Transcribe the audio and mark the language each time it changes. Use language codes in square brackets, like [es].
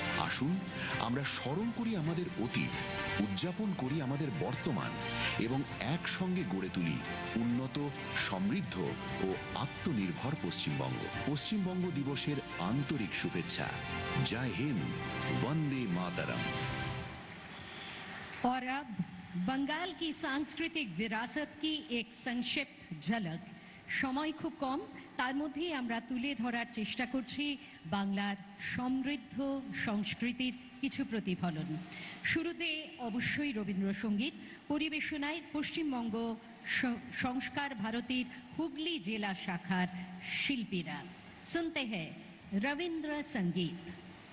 [bn] আসুন আমরা স্মরণ করি আমাদের অতীত, উদযাপন করি আমাদের বর্তমান এবং একসঙ্গে গড়ে তুলি উন্নত, সমৃদ্ধ ও আত্মনির্ভর পশ্চিমবঙ্গ। পশ্চিমবঙ্গ দিবসের আন্তরিক শুভেচ্ছা। জয় হিন্দ, বন্দে মাতরম। [hi] और अब बंगाल की सांस्कृतिक विरासत की एक संक्षिप्त झलक। समय खूब कम, [bn] তার মধ্যে আমরা তুলে ধরার চেষ্টা করছি বাংলার সমৃদ্ধ সংস্কৃতির কিছু প্রতিফলন। শুরুতে অবশ্যই রবীন্দ্রসঙ্গীত, পরিবেশনায় পশ্চিমবঙ্গ সংস্কার ভারতীর হুগলি জেলা শাখার শিল্পীরা। শুনতে হ্যায় রবীন্দ্র সঙ্গীত।